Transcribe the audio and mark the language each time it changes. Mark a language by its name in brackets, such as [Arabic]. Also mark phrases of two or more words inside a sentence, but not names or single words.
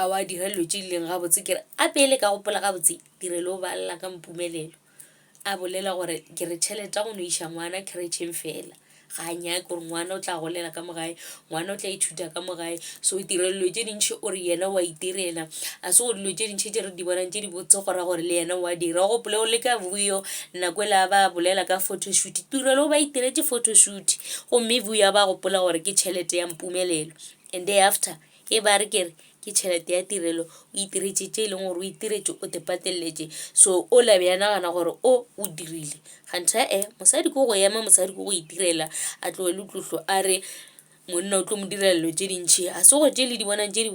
[Northern Sotho] wa dira dilo tše dileng gabotse kere a pele ka gopola gabotse tirelo o balela ka mpumelelo a bolela gore ke re tšhelete go no iša ngwana kretšheng fela ga nyake gore ngwana o tla golela ka mogae ngwana o tla ithuta ka mogae so o dira dilo tše dintšhi o re yena wa itirela a se go dilo tše dintšhi tše re di bonang tše di botse gora gore le yena wa dira o gopole o le ka vuyo nako ele a ba bolela ka photoshoot tirelo o ba itiretse photoshoot gomme vuyo ba gopola gore ke tšhelete ya mpumelelo [English] and day after [Northern Sotho] e ba re kere ke tšhelete ya tirelo o itiretše tše e leng gore o itiretše o te pateletše so o labe ya nagana gore o dirile gantha mosadi ko go ema mosadi ko go itirela a tlogele tlotlo a re monna o tlo mo direla dilo tše dintšhi a se go tše le di bonang tše di